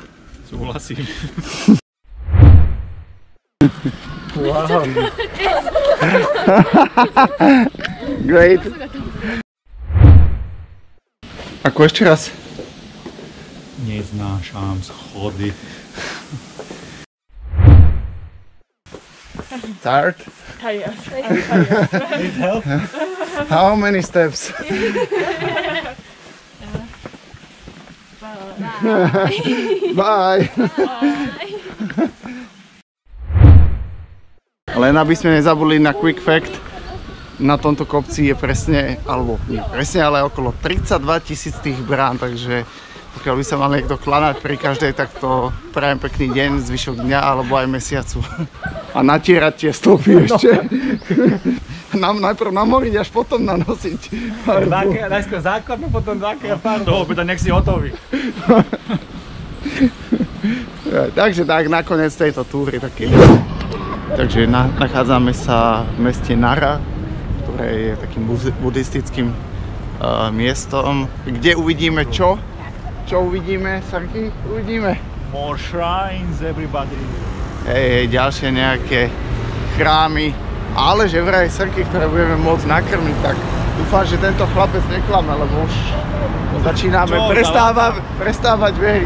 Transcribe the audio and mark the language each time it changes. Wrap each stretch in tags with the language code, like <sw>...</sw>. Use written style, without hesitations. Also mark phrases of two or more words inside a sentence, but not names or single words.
<sk>Súhlasím.</sk> <en>Wow. Great.</en> <sk>Ako ešte raz? Neznášam schody.</sk> <en>Tired? Tired. Need help? How many steps? Bye.</en> <sk>Len aby sme nezabudli na</sk> <en>quick fact,</en> <sk>na tomto kopci je presne, alebo nie presne, ale okolo 32 000 tých brán, takže pokiaľ by sa mal niekto klanať pri každej, tak to prajem pekný deň, zvyšok dňa alebo aj mesiacu. A natierať tie stĺpy ešte. Najprv namoriť, až potom nanosiť. Najskôr základnú, potom základ farbu. Do obeda nech si hotový. Takže tak, nakoniec tejto túry taký. Takže nachádzame sa v meste Nara, ktoré je takým buddhistickým miestom, kde uvidíme čo? Čo uvidíme, Sarky? Uvidíme.</sk> <en>More shrines, everybody.</en> <sk>Hej, ďalšie nejaké chrámy, ale že vraj srky, ktoré budeme môcť nakrmiť, tak dúfam, že tento chlapec neklame, lebo už začíname prestávať veriť.</sk>